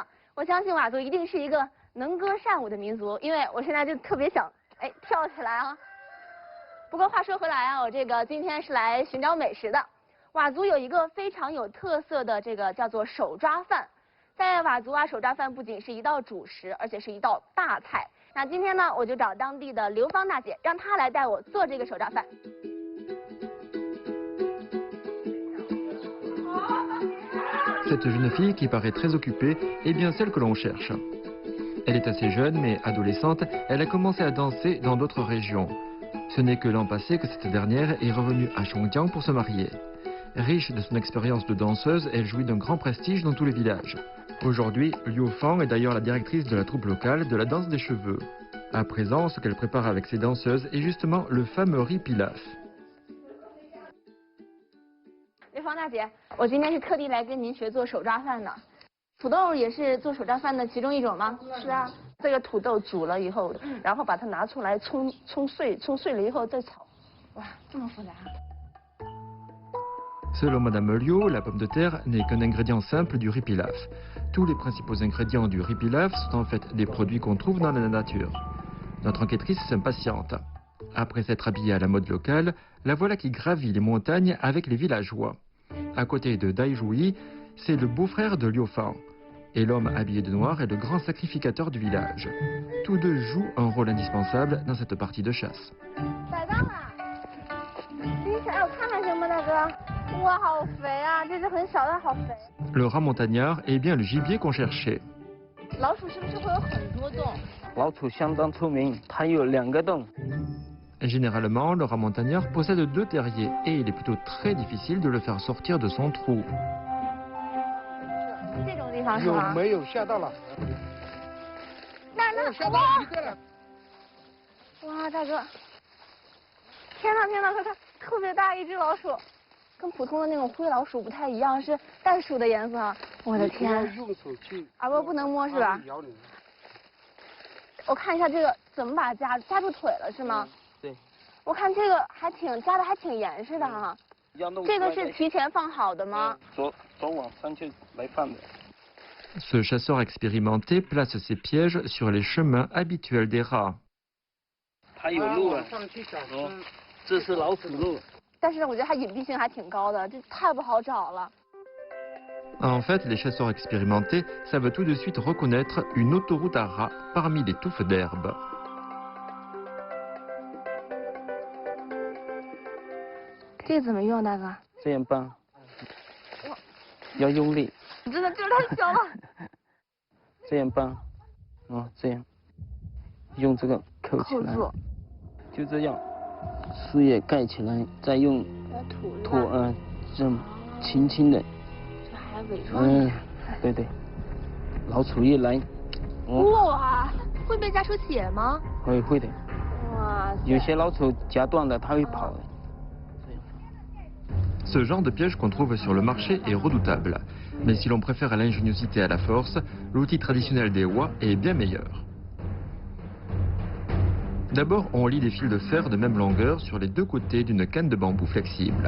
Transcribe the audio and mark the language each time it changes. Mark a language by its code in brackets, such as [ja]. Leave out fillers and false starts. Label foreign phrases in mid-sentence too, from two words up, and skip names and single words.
[zh] 我相信佤族一定是一个能歌善舞的民族，因为我现在就特别想跳起来啊。不过话说回来啊，我这个今天是来寻找美食的。佤族有一个非常有特色的这个叫做手抓饭，在佤族啊，手抓饭不仅是一道主食，而且是一道大菜。那今天呢，我就找当地的刘芳大姐，让她来带我做这个手抓饭。 [fr] Cette jeune fille qui paraît très occupée est bien celle que l'on cherche. Elle est assez jeune mais adolescente, elle a commencé à danser dans d'autres régions. Ce n'est que l'an passé que cette dernière est revenue à Chongjiang pour se marier. Riche de son expérience de danseuse, elle jouit d'un grand prestige dans tous les villages. Aujourd'hui, Liu Fang est d'ailleurs la directrice de la troupe locale de la danse des cheveux. À présent, ce qu'elle prépare avec ses danseuses est justement le fameux riz pilaf. [zh] 刘芳大姐，我今天是特地来跟您学做手抓饭的。土豆也是做手抓饭的其中一种吗？是啊，这个土豆煮了以后，然后把它拿出来冲碎了以后再炒。哇，这么复杂。 [fr] Selon Madame Liu, la pomme de terre n'est qu'un ingrédient simple du riz pilaf. Tous les principaux ingrédients du riz pilaf sont en fait des produits qu'on trouve dans la nature. Notre enquêtrice s'impatiente. Après s'être habillée à la mode locale, la voilà qui gravit les montagnes avec les villageois. À côté de Dai Zhuyi, c'est le beau-frère de Liu Fang. Et l'homme habillé de noir est le grand sacrificateur du village. Tous deux jouent un rôle indispensable dans cette partie de chasse. [zh] 宰缸了，拎起来我看看行吗，大哥？哇，好肥啊！这只很小，但好肥。 [fr] Le rat montagnard est bien le gibier qu'on cherchait. [zh] 老鼠是不是会有很多洞？老鼠相当出名，它有2个洞。 [fr] Généralement, le rat montagnard possède 2 terriers et il est plutôt très difficile de le faire sortir de son trou. [zh] 这种地方是吗？没有吓到了？那吓到一个了。哇，大哥！天呐天呐，快看，特别大一只老鼠，跟普通的那种灰老鼠不太一样，是袋鼠的颜色。我的天！用手去。啊不，不能摸是吧？咬你。我看一下这个怎么把它夹住腿了是吗？对，我看这个还挺夹的，还挺严实的哈。这个是提前放好的吗？昨晚上就来放的。 [fr] Ce chasseur expérimenté place ses pièges sur les chemins habituels des rats. [zh] 它有路啊，这是老鼠路。但是我觉得它隐蔽性还挺高的，这太不好找了。 [fr] En fait, les chasseurs expérimentés savent tout de suite reconnaître une autoroute à rats parmi les touffes d'herbe. [zh] 这个怎么用，大哥？这样搬，要用力。真的，这个太小了。这样搬，这样，用这个扣起来，就这样，树叶盖起来，再用土这样轻轻的。这还伪装。对对，老鼠一来，哇，会被夹出血吗？会的。哇，有些老鼠夹断了，它会跑的。 [fr] Ce genre de piège qu'on trouve sur le marché est redoutable. Mais si l'on préfère à l'ingéniosité à la force, l'outil traditionnel des Wa est bien meilleur. D'abord, on lie des fils de fer de même longueur sur les 2 côtés d'une canne de bambou flexible.